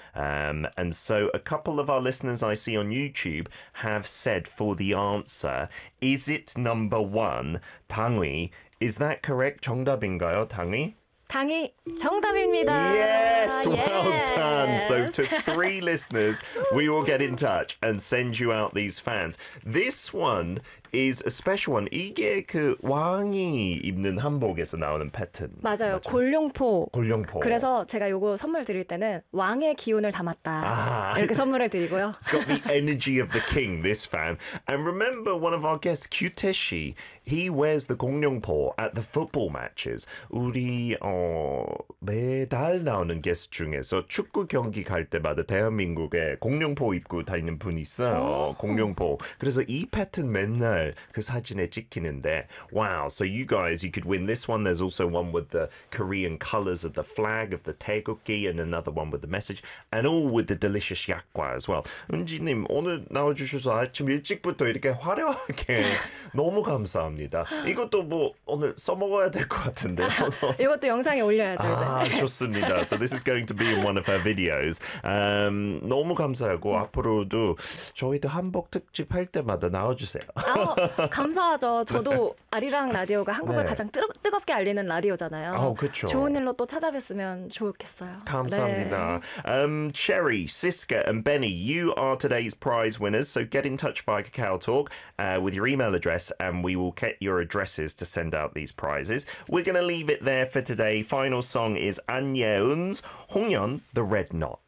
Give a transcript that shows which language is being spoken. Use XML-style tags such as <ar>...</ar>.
<en>And so a couple of our listeners I see on YouTube have said for the answer, is it number one, 당위? Is that correct?</en> <ko>정답인가요, 당위? 당이 정답입니다.</ko> <en>Yes, well done. So to three listeners, we will get in touch and send you out these fans. This one is a special one.</en> <ko>이게 그 왕이 입는 한복에서 나오는 패턴. 맞아요. 곤룡포. 곤룡포. 그래서 제가 이거 선물 드릴 때는 왕의 기운을 담았다. 이렇게 선물을 드리고요.</ko> <en>It's got the energy of the king, this fan. And remember one of our guests, Q-Tae Shi, he wears the 곤룡포 at the football matches.</en> <ko>우리 매달 나오는 게스트 중에서 축구 경기 갈 때마다 대한민국에 공룡포 입고 다니는 분이 있어요. 공룡포. 그래서 이 패턴 맨날 그 사진에 찍히는데</ko> <en>Wow, so you guys, you could win this one. There's also one with the Korean colors of the flag of the 태극기 and another one with the message and all with the delicious 약과 as well.</en> <ko>은지님, 오늘 나와주셔서 아침 일찍부터 이렇게 화려하게 너무 감사합니다. 이것도 뭐 오늘 써먹어야 될 것 같은데 이것도 영상 동영상에 올려야죠. 아, 좋습니다.</ko> <en>So this is going to be in one of her videos.</en> <ko>너무 감사하고 앞으로도 저희도 한복 특집 할 때마다 나와주세요. 아, 감사하죠. 저도 네. 아리랑 라디오가 한국을 네. 가장 뜨겁게 알리는 라디오잖아요. 아, 그렇죠. 좋은 일로 또 찾아뵙으면 좋겠어요. 감사합니다. 네.</ko> <en>Cherry, Siska, and Benny, you are today's prize winners. So get in touch via KakaoTalk with your email address, and we will get your addresses to send out these prizes. We're going to leave it there for today. Final song is An Yeun's Hongyeon, The Red Knot.</en>